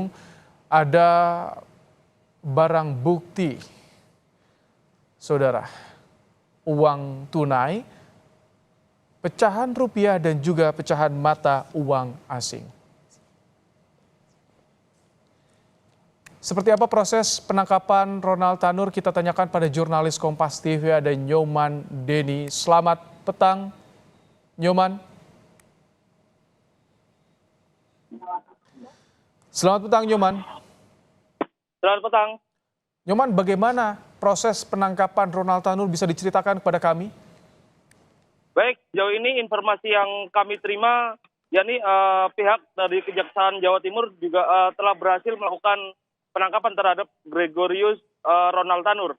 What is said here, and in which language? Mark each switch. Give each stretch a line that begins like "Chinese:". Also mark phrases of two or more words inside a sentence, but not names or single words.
Indonesian: Ada barang bukti, saudara, uang tunai, pecahan rupiah dan juga pecahan mata uang asing. Seperti apa proses penangkapan Ronald Tanur? Kita tanyakan pada jurnalis Kompas TV, ada Nyoman Denny. Selamat petang, Nyoman. Selamat petang, Nyoman. Selamat petang. Nyoman, bagaimana proses penangkapan Ronald Tanur, bisa diceritakan kepada kami? Baik, sejauh ini informasi yang kami terima, yakni pihak dari Kejaksaan Jawa Timur juga telah berhasil melakukan penangkapan terhadap Gregorius Ronald Tanur.